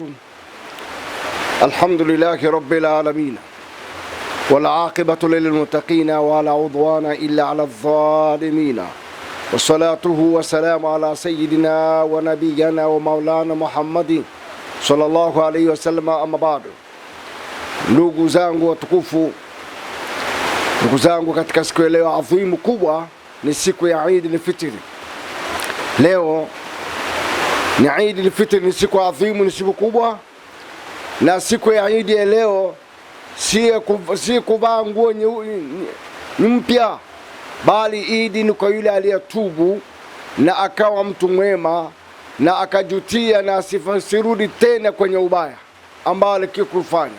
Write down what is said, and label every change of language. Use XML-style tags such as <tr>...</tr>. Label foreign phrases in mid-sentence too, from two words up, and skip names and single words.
<ar>الحمد لله رب العالمين والعاقبة للمتقين ولا عدوان إلا على الظالمين. والصلاة والسلام على سيدنا ونبينا ومولانا محمد صلى الله عليه وسلم. أما بعد,</ar> <sw>ndugu zangu watukufu, ndugu zangu katika siku ya leo adhimu kubwa, ni siku ya Eid al-Fitr. Leo ni Eid al-Fitr, ni siku adhimu, ni siku kubwa. Na siku ya Eid ya leo si kuvaa nguo mpya, bali Eid ni kwa yule aliyetubu na akawa mtu mwema na akajutia na asirudi tena kwenye ubaya ambao alikufanya.</sw>